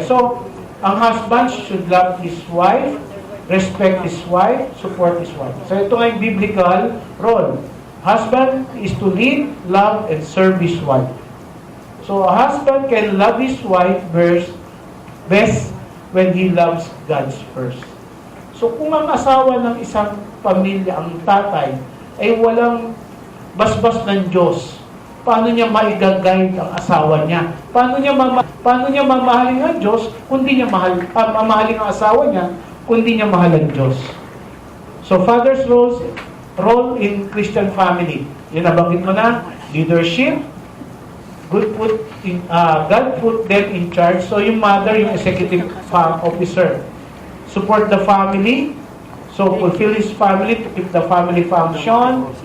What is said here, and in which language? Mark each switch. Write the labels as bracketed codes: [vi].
[en] So, ang husband should love his wife, respect his wife, support his wife. [tl] So ito nga yung biblical role. [en] Husband is to lead, love, and serve his wife. So a husband can love his wife best when he loves God's first. [tl] So kung ang asawa ng isang pamilya, ang tatay, ay walang basbas ng Diyos, paano niya maigagayad ang asawa niya? Paano niya mamahalin ang Diyos kung di niya mamahalin ang asawa niya kung di niya mahal ang Diyos? [en] So, father's role in Christian family. [tl] Yun nabanggit mo na, [en] leadership, God put them in charge. So, yung mother, yung executive officer. Support the family. So, fulfill his family to keep the family function.